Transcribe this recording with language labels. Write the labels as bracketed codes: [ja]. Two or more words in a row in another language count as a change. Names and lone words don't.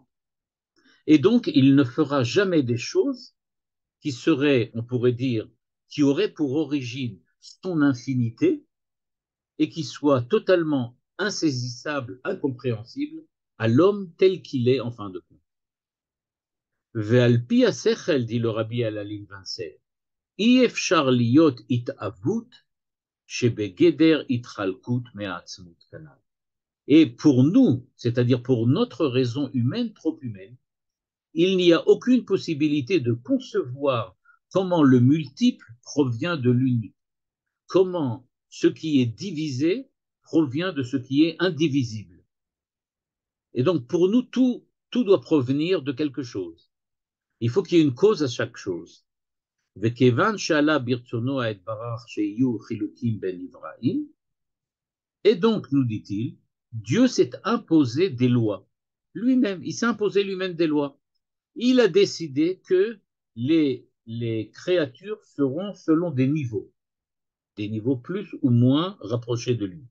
[fr] Et donc, il ne fera jamais des choses qui seraient, on pourrait dire, qui auraient pour origine son infinité et qui soient totalement insaisissables, incompréhensibles à l'homme tel qu'il est en fin de compte. [he] ועל פי השכל, [fr] dit le rabbi à la ligne 27, [he] אי אפשר להיות התאוות שבגדר התחלקות מהעצמות כנ"ל. [fr] Et pour nous, c'est-à-dire pour notre raison humaine, trop humaine, il n'y a aucune possibilité de concevoir comment le multiple provient de l'unique, comment ce qui est divisé provient de ce qui est indivisible. Et donc pour nous, tout doit provenir de quelque chose. Il faut qu'il y ait une cause à chaque chose. [he] וכיוון שעלה ברצונו היתברך שיהיו חילוקים בין נבראים, [fr] et donc, nous dit-il, Dieu s'est imposé des lois. Lui-même, il s'est imposé lui-même des lois. Il a décidé que les créatures seront selon des niveaux plus ou moins rapprochés de lui.